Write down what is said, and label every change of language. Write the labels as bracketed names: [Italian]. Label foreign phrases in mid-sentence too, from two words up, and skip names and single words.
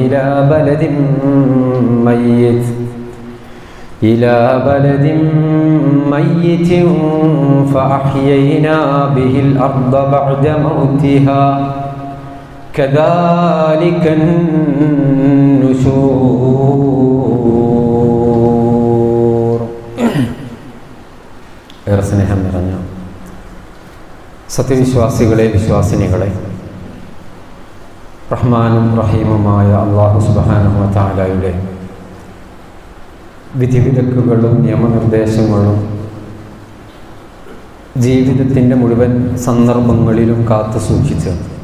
[Arabic] إلى بلد ميت فأحيينا به الأرض بعد موتها كذلك النشور. [Malayalam] ഏറെ സ്നേഹം നിറഞ്ഞ സത്യവിശ്വാസികളെ, വിശ്വാസിനികളെ, റഹ്മാനും റഹീമുമായ [Arabic] الله سبحانه وتعالى [Malayalam] വിധിവിലക്കുകളും നിയമനിർദ്ദേശങ്ങളും ജീവിതത്തിൻ്റെ മുഴുവൻ സന്ദർഭങ്ങളിലും കാത്തു സൂക്ഷിച്ച്